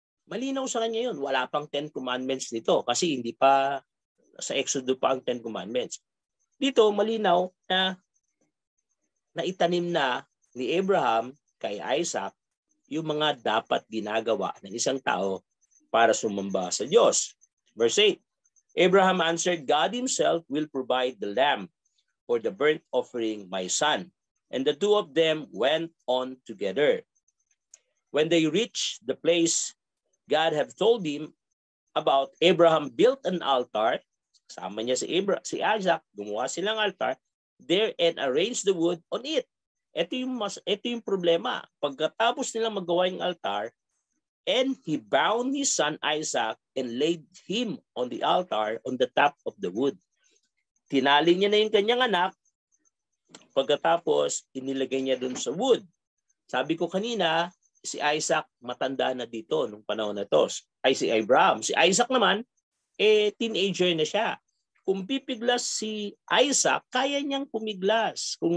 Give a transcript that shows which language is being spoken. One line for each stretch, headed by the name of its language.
Filipino: Malinaw sa kanya yun. Wala pang 10 commandments nito kasi hindi pa sa Exodus pa ang 10 commandments. Dito, malinaw na naitanim na ni Abraham kay Isaac yung mga dapat ginagawa ng isang tao para sumamba sa Diyos.
English: Verse 8, Abraham answered, God himself will provide the lamb for the burnt offering, my son. And the two of them went on together. When they reached the place God had told him about, Abraham built an altar.
Filipino: Kasama niya si Isaac, gumawa silang altar
English: there and arranged the wood on it.
Filipino: Ito yung problema. Pagkatapos nilang magawa yung altar,
English: and he bound his son Isaac and laid him on the altar on the top of the wood.
Filipino: Tinali niya na yung kanyang anak, pagkatapos inilagay niya dun sa wood. Sabi ko kanina, si Isaac matanda na dito nung panahon na to. Ay si Abraham. Si Isaac naman, teenager na siya. Kung pipiglas si Isaac, kaya niyang pumiglas.